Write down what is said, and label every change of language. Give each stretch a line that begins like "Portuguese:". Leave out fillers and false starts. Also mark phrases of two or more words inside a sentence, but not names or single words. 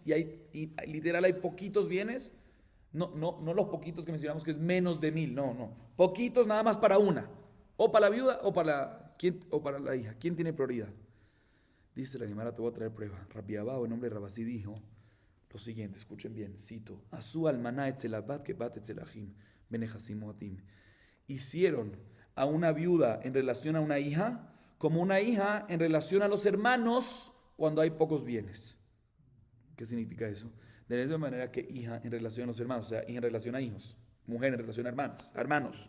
Spanish: Y literal hay poquitos bienes, no los poquitos que mencionamos que es menos de 1000, no. Poquitos nada más para una. O para la viuda o para la hija. ¿Quién tiene prioridad? Dice la Gemara, te voy a traer prueba. Rabbi Abba, en nombre de Rabasí, dijo lo siguiente, escuchen bien, cito:
Hebrew: עשו אלמנה אצל הבת כבת אצל האחים בנכסים מועטים.
Spanish: Hicieron a una viuda en relación a una hija, como una hija en relación a los hermanos cuando hay pocos bienes. ¿Qué significa eso? De la misma manera que hija en relación a los hermanos, o sea, hija en relación a hijos, mujer en relación a hermanos.